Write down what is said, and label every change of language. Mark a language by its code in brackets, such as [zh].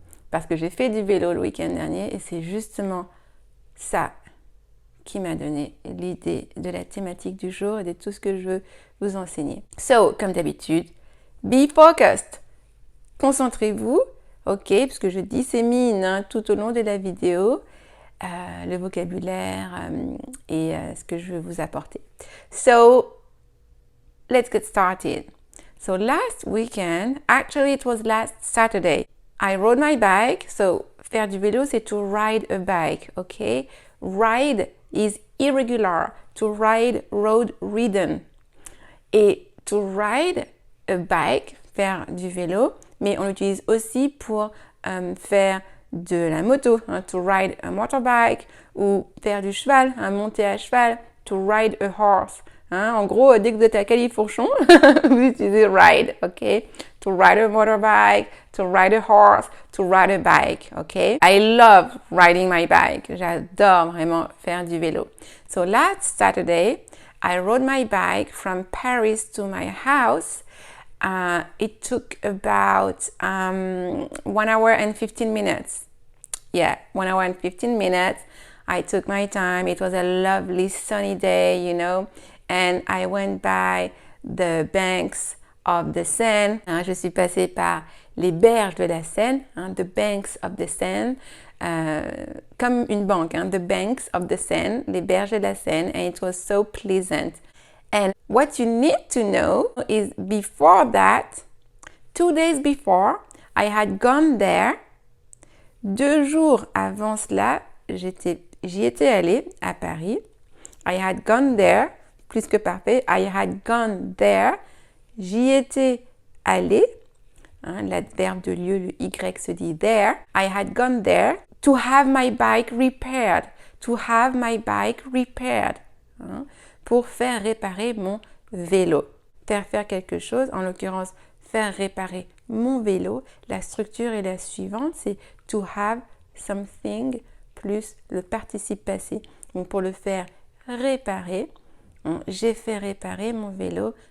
[fr] Parce que j'ai fait du vélo le week-end dernier et c'est justement ça qui m'a donné l'idée de la thématique du jour et de tout ce que je veux vous enseigner. So, comme d'habitude, [en] be focused. [fr] Concentrez-vous, ok, parce que je dissémine tout au long de la vidéo le vocabulaire et ce que je veux vous apporter. [en] So, let's get started. So, last weekend, actually it was last Saturday, I rode my bike. So, [fr] faire du vélo, c'est [en] to ride a bike, okay? Ride is irregular. To ride, rode, ridden. [fr] Et [en] to ride a bike, [fr] faire du vélo, mais on l'utilise aussi pour faire de la moto, [en] to ride a motorbike, [fr] ou faire du cheval, monter à cheval, [en] to ride a horse. [fr] En gros, dès que vous êtes à Califourchon, vous utilisez ride, ok? [en] To ride a motorbike, to ride a horse, to ride a bike, ok? I love riding my bike. [fr] J'adore vraiment faire du vélo. [en] So last Saturday, I rode my bike from Paris to my house. It took about 1 hour and 15 minutes. Yeah, 1 hour and 15 minutes. I took my time. It was a lovely sunny day, you know. And I went by the banks of the Seine. [fr] Je suis passée par les berges de la Seine, [en] the banks of the Seine, [fr] comme une banque, the banks of the Seine, les berges de la Seine, [en] and it was so pleasant. And what you need to know is before that, 2 days before, I had gone there. [fr] 2 jours avant cela, j'y étais allée à Paris. [en] I had gone there. [fr] Plus que parfait. [en] I had gone there. [fr] J'y étais allée. L'adverbe de lieu, le Y se dit there. [en] I had gone there to have my bike repaired. To have my bike repaired. [fr] Pour faire réparer mon vélo. Faire quelque chose, en l'occurrence, faire réparer mon vélo. La structure est la suivante, c'est to have something plus le participe passé. Donc, pour le faire réparer, j'ai fait réparer mon vélo.